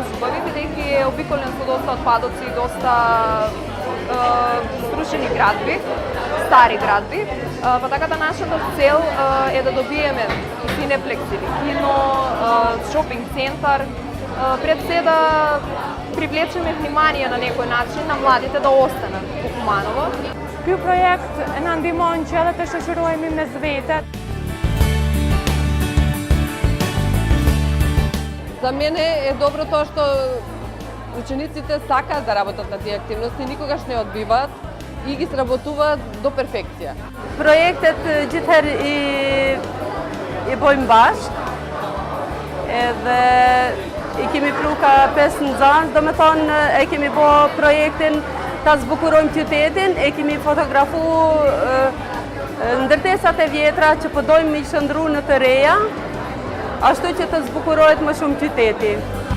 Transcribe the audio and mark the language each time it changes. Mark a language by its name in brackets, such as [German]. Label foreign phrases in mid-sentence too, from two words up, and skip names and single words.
[Macedonian] услови, бидејќи е обиколен со доста отпадоци и доста срушени градби, стари градби, па така да нашата цел е да добиеме синеплекс или кино, шопинг центар, пред се да привлечеме внимание на некој начин на младите да останат во Куманово. [Albanian] Ky projekt na ndihmon që edhe të shoqërohemi mes vete. [Macedonian] За мене е добро тоа што учениците сакаат да работат на тие активности, никогаш не одбиваат и ги сработуваат до перфекција. [Albanian] Projektet gjithherë i bojmë bashkë, edhe i kemi pru ka 5 nxënës, do me thonë e kemi bo projektin ta zbukurojmë qytetin, e kemi fotografu ndërtesat e vjetra që po dojmë i shëndru në të reja, ashtu që të zbukurohet më shumë qyteti.